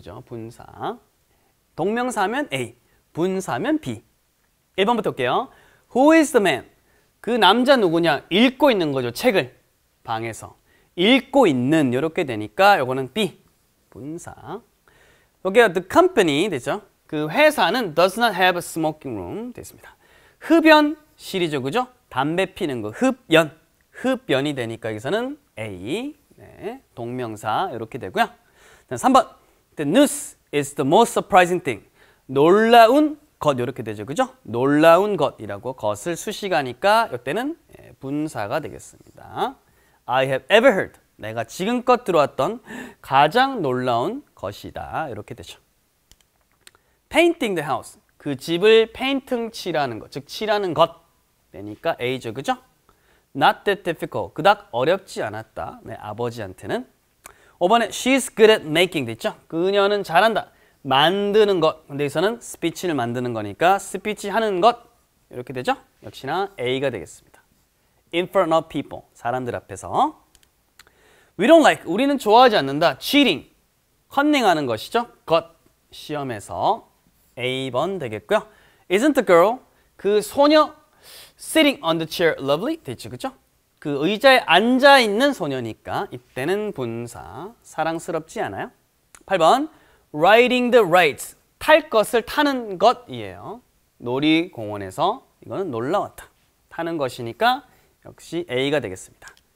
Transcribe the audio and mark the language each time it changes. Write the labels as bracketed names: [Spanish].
[Korean] 그죠? 분사. 동명사면 A, 분사면 B. 1번부터 볼게요. [English] Who is the man? [Korean] 그 남자 누구냐? 읽고 있는 거죠. 책을 방에서. 읽고 있는 이렇게 되니까 요거는 B, 분사. 여기가 [English] the company [Korean] 되죠? 그 회사는 [English] does not have a smoking room 됐습니다. [Korean] 흡연실이죠. 그죠? 담배 피는 거. 흡연. 흡연이 되니까 여기서는 A. 네, 동명사 이렇게 되고요. 3번. [English] The news is the most surprising thing. [Korean] 놀라운 것 이렇게 되죠. 그죠? 놀라운 것이라고 것을 수식하니까 이때는 분사가 되겠습니다. [English] I have ever heard. [Korean] 내가 지금껏 들어왔던 가장 놀라운 것이다. 이렇게 되죠. [English] Painting the house. [Korean] 그 집을 페인팅 칠하는 것, 즉 칠하는 것 되니까 A죠. 그죠? [English] Not that difficult. [Korean] 그닥 어렵지 않았다. 네, 아버지한테는. 5번에 [English] she's good at making 됐죠? [Korean] 그녀는 잘한다. 만드는 것. 근데 여기서는 스피치를 만드는 거니까 스피치 하는 것. 이렇게 되죠? 역시나 A가 되겠습니다. [English] In front of people. [Korean] 사람들 앞에서. [English] We don't like. [Korean] 우리는 좋아하지 않는다. cheating. 컨닝하는 것이죠. 것. 시험에서 A번 되겠고요. [English] Isn't the girl. [Korean] 그 소녀 [English] sitting on the chair lovely. [Korean] 됐죠? 그죠? 그 의자에 앉아있는 소녀니까 이때는 분사. 사랑스럽지 않아요? 8번 [English] riding the rides. [Korean] 탈 것을 타는 것이에요. 놀이공원에서 이거는 놀라웠다. 타는 것이니까 역시 A가 되겠습니다.